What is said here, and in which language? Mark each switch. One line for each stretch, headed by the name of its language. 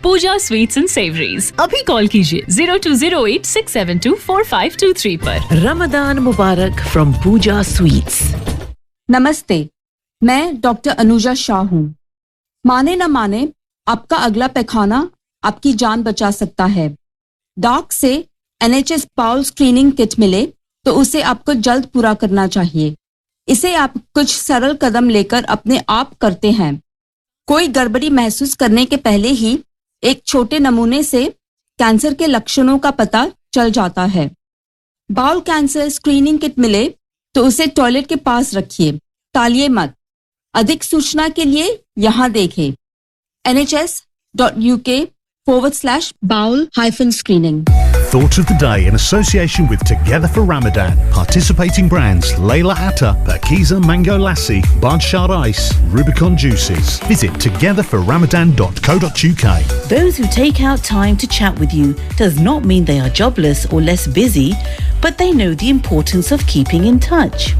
English: Pooja Sweets and Savories.
Hindi: अभी call कीजिए 0208-672-4523 पर।
English: Ramadan Mubarak from Pooja Sweets.
Hindi: नमस्ते, मैं डॉक्टर अनुजा शाह हूँ। माने न माने, आपका अगला पैखाना आपकी जान बचा सकता है। डॉक से NHS बाउल स्क्रीनिंग किट मिले तो उसे आपको जल्द पूरा करना चाहिए। इसे आप कुछ सरल कदम लेकर अपने आप करते हैं। कोई गड़बड़ी महसूस करने के पहले ही एक छोटे नमूने से कैंसर के लक्षणों का पता चल जाता है। बाउल कैंसर स्क्रीनिंग किट मिले तो उसे टॉयलेट के पास रखिए, टालिए मत। अधिक सूचना के लिए यहाँ देखें nhs.uk/bowel-screening.
English: Thought of the day in association with Together for Ramadan. Participating brands Layla Atta, Pakiza Mango Lassi, Badshah Ice, Rubicon Juices. Visit togetherforramadan.co.uk. Those who take out time to chat with you does not mean they are jobless or less busy, but they know the importance of keeping in touch.